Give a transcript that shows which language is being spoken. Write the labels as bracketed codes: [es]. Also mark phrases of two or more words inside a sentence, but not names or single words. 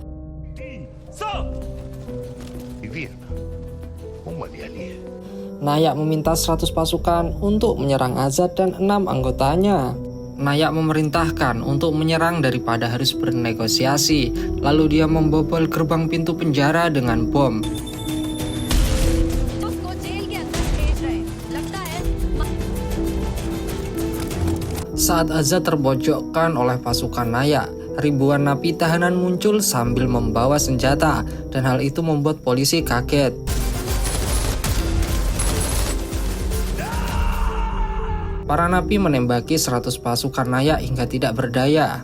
[id] Nayak meminta 100 pasukan untuk menyerang Azad dan 6 anggotanya. Nayak memerintahkan untuk menyerang daripada harus bernegosiasi. Lalu dia membobol gerbang pintu penjara dengan bom. [hi] उसको जेल के अंदर भेज रहे हैं। लगता है [id] Saat Azad terbojokkan oleh pasukan Nayak, ribuan napi tahanan muncul sambil membawa senjata, dan hal itu membuat polisi kaget. Para napi menembaki 100 pasukan Nayak hingga tidak berdaya.